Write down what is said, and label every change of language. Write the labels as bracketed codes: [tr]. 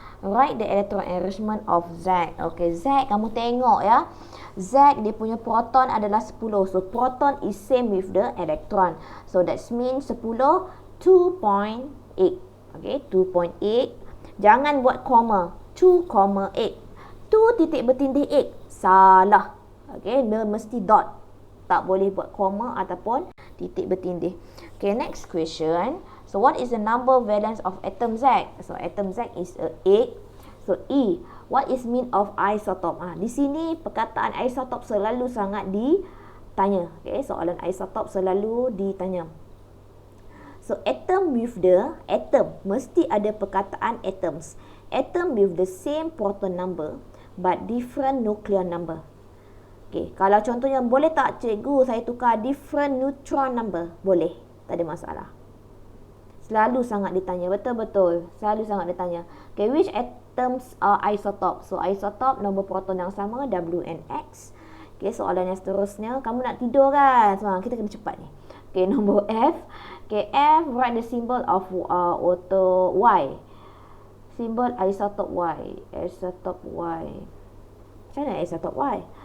[en] Write the electron arrangement of Z. [ms] Okay, Z kamu tengok ya. Z dia punya proton adalah 10. [en] So, proton is same with the electron. So, that means 10, 2.8. Okay, 2.8. [ms] Jangan buat koma. 2,8. 2 titik bertindih 8. Salah. Okay, dia mesti dot. Tak boleh buat koma ataupun titik bertindih. [en] Okay, next question. So, what is the number valence of atom Z? So, atom Z is 8. So, E. What is mean of isotope? [ms] Di sini perkataan isotope selalu sangat ditanya. Okay, soalan isotope selalu ditanya. [en] So, atom with the atom [ms] mesti ada perkataan atoms. [en] Atom with the same proton number but different nucleon number. [ms] Okay, kalau contohnya boleh tak cikgu saya tukar different neutron number? Boleh, tak ada masalah. Selalu sangat ditanya, betul-betul. Selalu sangat ditanya. [en] Okay, which atoms are isotope? [ms] So, isotope nombor proton yang sama, [en] W and X. [ms] Okay, soalan yang seterusnya, kamu nak tidur kan? So, kita kena cepat ni. [en] Okay, nombor F. Okay, F, write the symbol of auto Y. [ms] Symbol isotope Y. Isotope Y. Macam mana isotope Y?